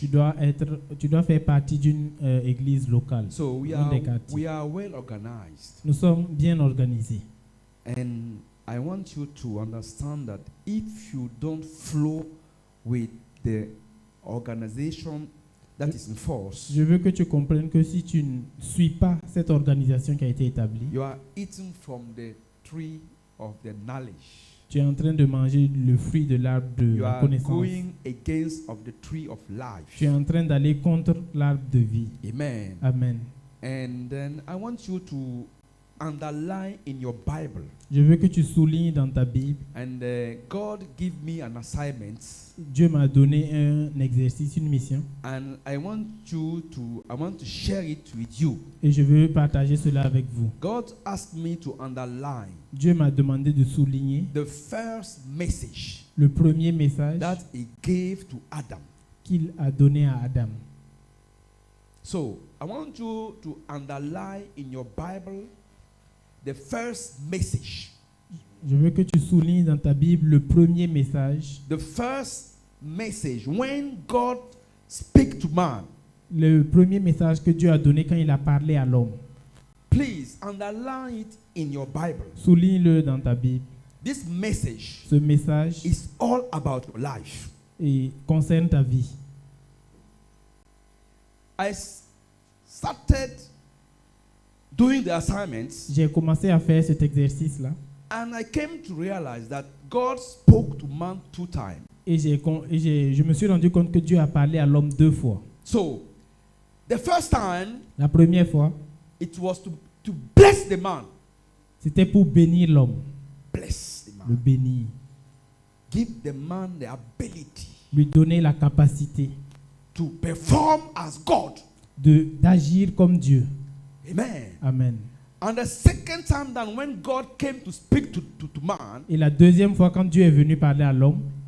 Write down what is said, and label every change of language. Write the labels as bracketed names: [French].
[French] Tu dois faire partie d'une église locale. [English] So we [French] Dans [English] are, [French] des quartiers. [English] we are well organized. [French] Nous sommes bien organisés. [English] And I want you to understand that if you don't flow with the organization that is in force, [French] Je veux que tu comprennes que si tu ne suis pas cette organisation qui a été établie, [English] you are eating from the tree of the knowledge. [French] tu es en train de manger le fruit de l'arbre de [English] You [French] la [English] are [French] connaissance. [English] going against of the tree of life. [French] Tu es en train d'aller contre l'arbre de vie. [English] Amen. [French] Amen. [English] And then I want you to underline in your Bible. [French] Je veux que tu soulignes dans ta Bible. [English] And God give me an assignment, [French] Dieu m'a donné un exercice, une mission, [English] and I want to share it with you. [French] et je veux partager cela avec vous. [English] God asked me to underline [French] Dieu m'a demandé de souligner [English] the first message [French] le premier message [English] that He gave to Adam. [French] qu'il a donné à Adam. [English] So I want you to underline in your Bible the first message. [French] Je veux que tu soulignes dans ta Bible le premier message, [English] The first message when God speak to man. [French] le premier message que Dieu a donné quand il a parlé à l'homme. [English] Please underline it in your Bible. [French] Souligne-le dans ta Bible. [English] This message [French] Ce message [English] is all about your life. [French] concerne ta vie. [English] I started doing the assignments, [French] J'ai commencé à faire cet exercice-là [English] and I came to realize that God spoke to man 2 times. [French] et je me suis rendu compte que Dieu a parlé à l'homme 2 fois. [English] So, the first time, [French] La première fois, [English] it was to bless the man. [French] c'était pour bénir l'homme, [English] Bless the [French] le [English] man. [French] bénir, [English] Give the man the ability [French] lui donner la capacité [English] to perform as God. [French] d'agir comme Dieu. [English] Amen. [French] Amen. [English] And the second time that when God came to speak to man, [French] Et la deuxième fois, quand Dieu est venu parler à l'homme,